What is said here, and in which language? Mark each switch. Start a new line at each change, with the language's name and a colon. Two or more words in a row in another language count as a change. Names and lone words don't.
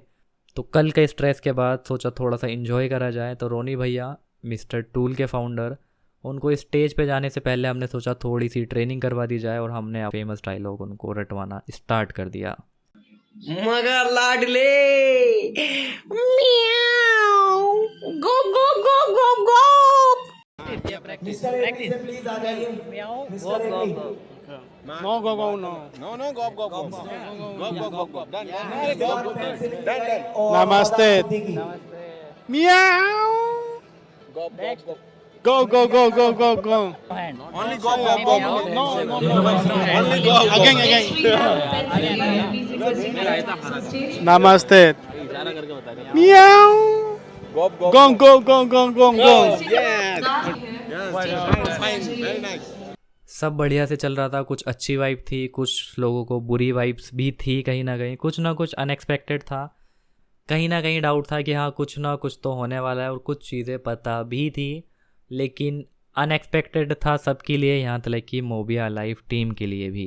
Hindi: तो कल के स्ट्रेस के बाद सोचा थोड़ा सा इन्जॉय करा जाए, तो रोनी भैया मिस्टर टूल के फाउंडर, उनको स्टेज पे जाने से पहले हमने सोचा थोड़ी सी ट्रेनिंग करवा दी जाए, और हमने फेमस डायलॉग उनको रटवाना स्टार्ट कर दिया। मगर लाडले
English: म्याऊ go go go go go.
Hindi: मिस्टर एपी से प्लीज आ जाइए।
English: meow go go go. no go go no No, go, go, go. Go. Done.
Hindi: नमस्ते। म्याऊ।
English: Go, go, go, go, go, go. Only go. No. Only go.
Hindi: नमस्ते। म्याऊ।
English: Go. Go. Very nice.
Hindi: सब बढ़िया से चल रहा था, कुछ अच्छी वाइब थी, कुछ लोगों को बुरी वाइब्स भी थी, कहीं ना कहीं कुछ ना कुछ अनएक्सपेक्टेड था, कहीं ना कहीं डाउट था कि हाँ कुछ ना कुछ तो होने वाला है, और कुछ चीज़ें पता भी थी, लेकिन अनएक्सपेक्टेड था सबके लिए, यहाँ तक कि मोबिया लाइफ टीम के लिए भी।